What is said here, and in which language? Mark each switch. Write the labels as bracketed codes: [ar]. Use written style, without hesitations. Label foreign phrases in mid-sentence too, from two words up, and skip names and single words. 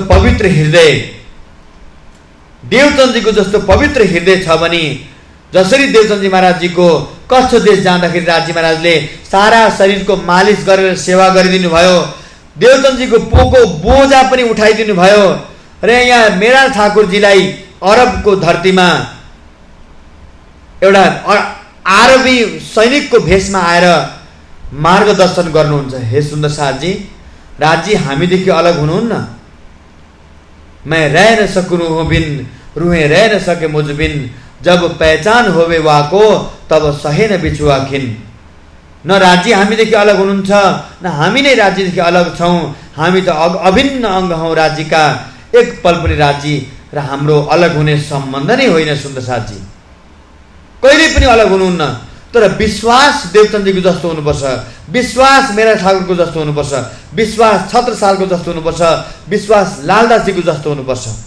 [ne] पवित्र हृदय, देवचन्दजीको जस्तो पवित्र हृदय छ भने जसरी देवचन्दजी महाराजजीको कच्छ देश जाँदाखेरि राजी महाराजले सारा शरीरको मालिस गरेर सेवा गरिदिनु भयो, देवचन्दजीको पोको बोझा पनि उठाइदिनु भयो र यहाँ मेराज ठाकुरजीलाई अरबको धरतीमा एउटा आरबी सैनिकको भेषमा आएर मार्गदर्शन गर्नुहुन्छ। हे सुन्दर साथजी, राजी हामीदेखि अलग हुनुहुन्न। [hi] मैं रह न सकूं बिन रूहें रह न सके मुझ बिन, जब पहचान होवे वाको तब सहे न बिछुआ खिन। [ne] न राज्य हामीदेखि अलग हुनुहुन्छ, न हामी नै राज्यदेखि अलग छौँ। हामी त अभिन्न अङ्ग हौँ राज्यका, एक पल पनि राज्य र हाम्रो अलग हुने सम्बन्ध नै होइन। सुन्दर साथजी, कहिले पनि अलग हुनुहुन्न। तर विश्वास देवचन्दजीको जस्तो हुनुपर्छ, विश्वास मेरा ठाकुरको जस्तो हुनुपर्छ, विश्वास छत्रसालको जस्तो हुनुपर्छ, विश्वास लालदासजीको जस्तो हुनुपर्छ।